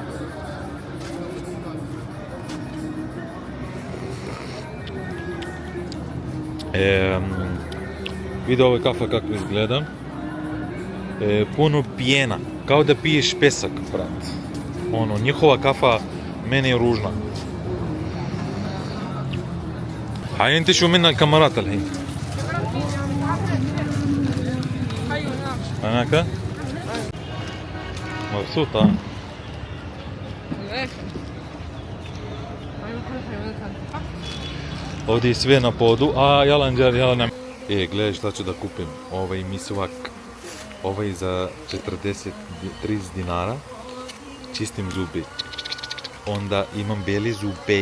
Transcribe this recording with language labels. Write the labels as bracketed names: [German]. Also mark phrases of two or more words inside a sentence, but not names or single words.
[Serbian] Vidi ovaj kafa kako izgleda. Puno pjena, kao da piješ pesak, brat. Ono, njihova kafa meni je ružna. [Arabic] هاي انت شو منا الكاميرات الحين؟ هناك؟ مبسوطة؟ [Serbian] Ovdje je sve na podu, a jalanđar, jalan. Gledaj šta ću da kupim. Ovaj misvak. Ovaj za 30 dinara. Čistim zubi. Onda imam beli zube.